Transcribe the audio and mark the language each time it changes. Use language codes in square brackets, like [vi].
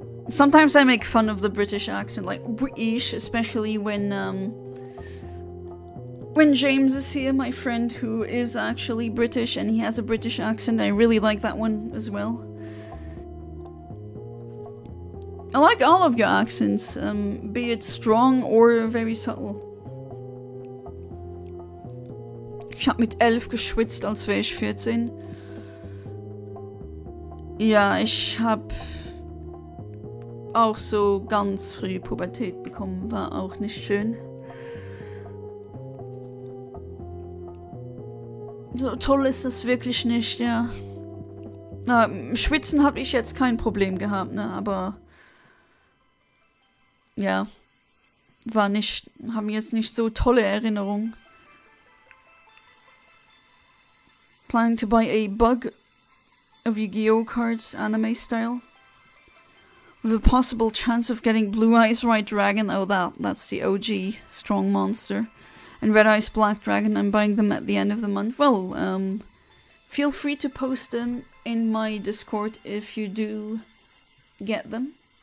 [en] Sometimes I make fun of the British accent, like British, especially when James is here, my friend who is actually British and he has a British accent. I really like that one as well. I like all of your accents, be it strong or very subtle. [de] Ich habe mit 11 geschwitzt, als wäre ich 14. Ja, ich habe auch so ganz früh Pubertät bekommen. War auch nicht schön. So toll ist das wirklich nicht, ja. Na, Schwitzen habe ich jetzt kein Problem gehabt, ne, aber ja, haben jetzt nicht so tolle Erinnerungen. [en] Planning to buy a bug of Yu-Gi-Oh cards anime style with a possible chance of getting Blue Eyes White Dragon. Oh, that's the OG strong monster. And Red Eyes Black Dragon. I'm buying them at the end of the month. Well, feel free to post them in my Discord if you do get them.